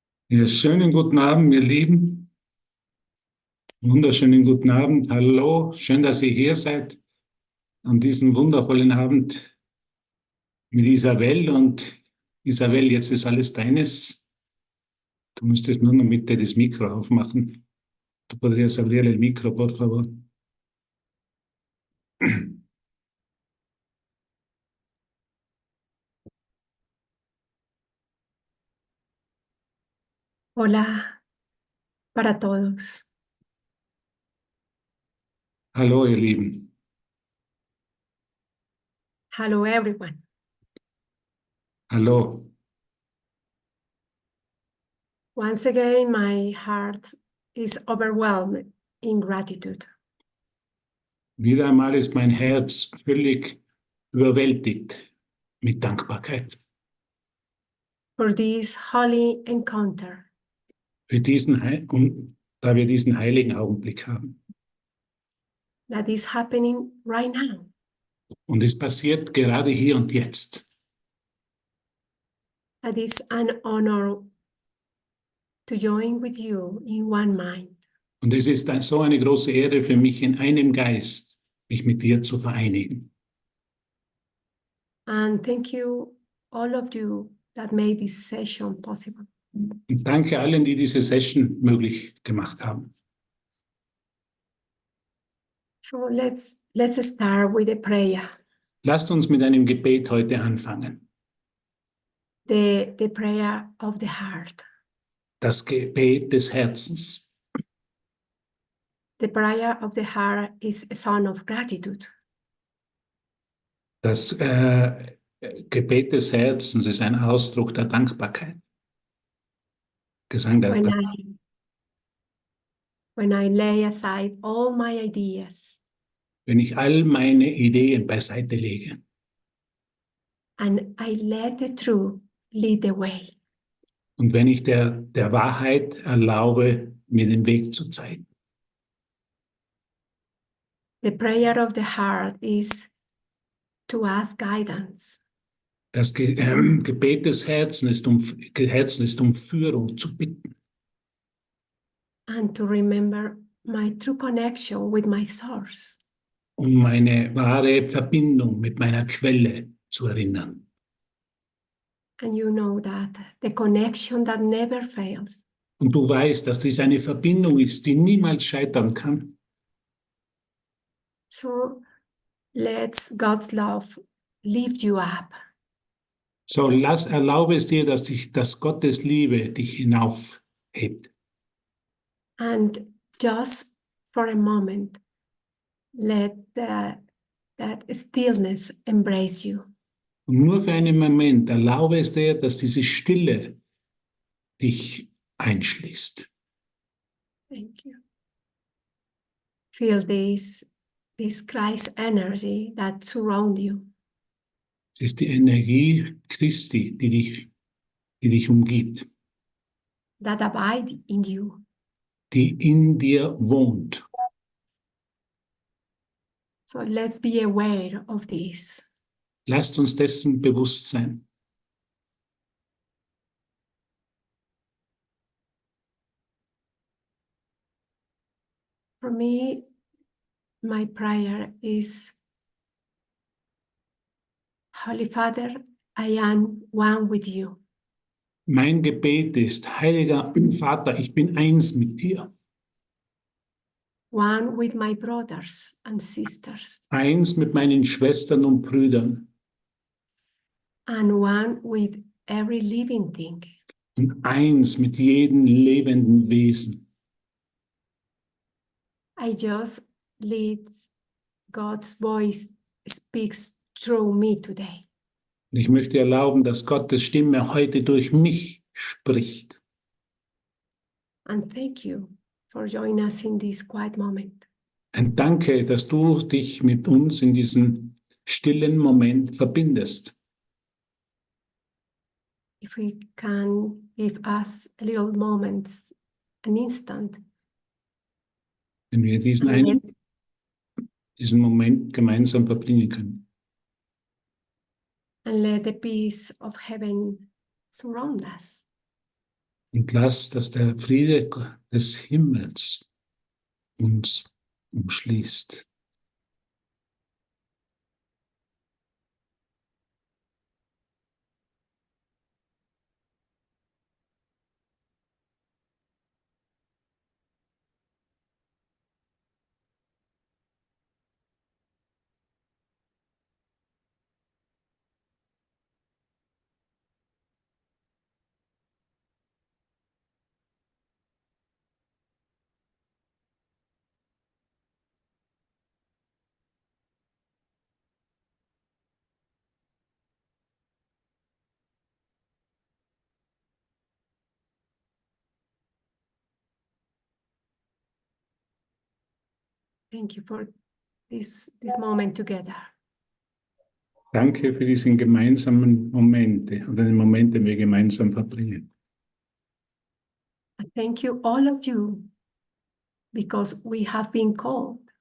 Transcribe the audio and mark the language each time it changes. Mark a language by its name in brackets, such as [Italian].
[German] Ja, schönen guten Abend, ihr Lieben. Wunderschönen guten Abend. Hallo, schön, dass ihr hier seid an diesem wundervollen Abend mit Isabel. Und Isabel, jetzt ist alles deines. Du müsstest nur noch bitte das Mikro aufmachen. [Spanish] Du podrías abrir el micro, por favor. Hola para todos. [German] Hallo, ihr Lieben. [English] Hello, everyone. [German] Hallo. [English] Once again, my heart is overwhelmed in gratitude [German] Wieder einmal ist mein Herz völlig überwältigt mit Dankbarkeit [English] for this holy encounter [German] für diesen, da wir diesen heiligen Augenblick haben. [English] that is happening right now. [German] Und es passiert gerade hier und jetzt. [English] That is an honor to join with you in one mind. [German] Und es ist so eine große Ehre für mich, in einem Geist mich mit dir zu vereinigen. [English] And thank you, all of you, that made this session possible. [German] Und danke allen, die diese Session möglich gemacht haben. [English] So let's start with a prayer. [German] Lasst uns mit einem Gebet heute anfangen. [English] The prayer of the heart. [German] Das Gebet des Herzens. [English] The prayer of the heart is a song of gratitude. [German] Das Gebet des Herzens ist ein Ausdruck der Dankbarkeit. Gesang der Dankbarkeit. [English] When I lay aside all my ideas [German] Wenn ich all meine Ideen beiseite lege [English] and I let the truth lead the way. [German] und wenn ich der Wahrheit erlaube, mir den Weg zu zeigen. [English] The prayer of the heart is to ask guidance. [German] Das Gebet des Herzens ist um Führung zu bitten. [English] And to remember my true connection with my source. [German] Um meine wahre Verbindung mit meiner Quelle zu erinnern. [English] And you know that the connection that never fails. [German] Und du weißt, dass dies eine Verbindung ist, die niemals scheitern kann. [English] So let God's love lift you up. [German] So erlaube es dir, dass Gottes Liebe dich hinaufhebt. [English] And just for a moment, let that stillness embrace you. [German] Und nur für einen Moment erlaube es dir, dass diese Stille dich einschließt. [English] Thank you. Feel this Christ energy that surrounds you. [German] Es ist die Energie Christi, die dich umgibt, [English] That abide in you. [German] die in dir wohnt. [English] So let's be aware of this. [German] Lasst uns dessen bewusst sein. [English] For me, my prayer is, Holy Father, I am one with you. [German] Mein Gebet ist, heiliger Vater, ich bin eins mit dir. [English] One with my brothers and sisters. [German] Eins mit meinen Schwestern und Brüdern. [English] And one with every living thing. [German] Und eins mit jedem lebenden Wesen. [English] I just let God's voice speaks through me today. [German] Und ich möchte erlauben, dass Gottes Stimme heute durch mich spricht. [English] And thank you for joining us in this quiet moment. [German] Und danke, dass du dich mit uns in diesem stillen Moment verbindest. [English] If we can give us a little moment, an instant. [German] Wenn wir diesen Moment gemeinsam verbringen können. [English] And let the peace of heaven surround us. [German] Und lass, dass der Friede des Himmels uns umschließt. [English] Thank you for this moment together. [German] Danke für diesen gemeinsamen Momente oder den Moment, den wir gemeinsam verbringen. [English] Thank you, all of you, because we have been called.